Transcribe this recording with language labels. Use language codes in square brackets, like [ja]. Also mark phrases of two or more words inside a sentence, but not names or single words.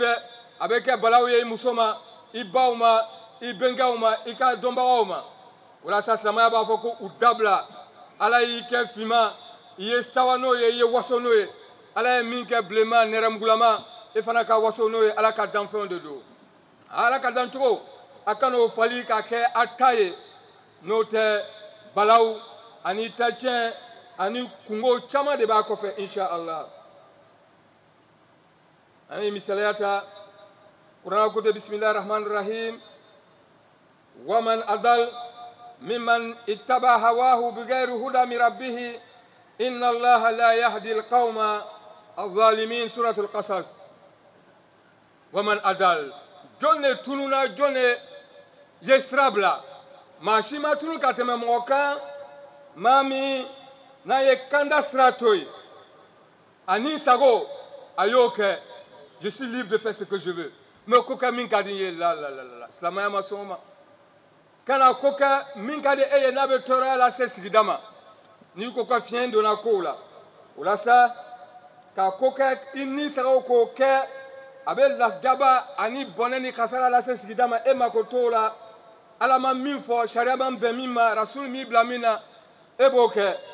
[bm] dɛ a bɛ kɛ balaw ye i muso ma i baw ma i bɛnkɛw ma i ka dɔnbagaw ma walasa silamɛya b'a fɔ ko u dabila ala y'i kɛ finman i ye sawa n'o ye i ye waso n'o ye ala ye min kɛ bilenman nɛrɛmugulama e fana ka waso n'o ye ala ka danfɛnw de don ala ka dancogo a ka n'o fali k'a kɛ a ta ye n'o tɛ balaw ani tacɛn ani kungo caman de b'a kɔfɛ inshallah an ye misaliya ta kuranɛ ko ten [ar] بسم الله الرحمن الرحيم ومن أضل ممن اتبع هواه بغير هدى من ربه إن الله لا يهدي القوم الظالمين سورة القصص ومن أضل [bm] jɔn de tununa jɔn de ye sira bila maa si ma tunu ka tɛmɛ mɔgɔ kan maa min n'a ye kanda sira to yen ani sago a y'o kɛ [fr] je suis libre de faire ce que je veux mais [bm] ko kɛ min ka di n ye la silamɛya ma sɔn o ma kana ko kɛ min ka di e ye n'a bɛ tɔɔrɔya lase sigida ma n'i ko ka fiɲɛ donna kow la o la sa ka ko kɛ i ni sagaw k'o kɛ a bɛ lajaba ani bɔnɛ ni kasara lase sigida ma e ma ko t'o la ala ma min fɔ sariya ma bɛn min ma rasulu m'i bila min na e b'o kɛ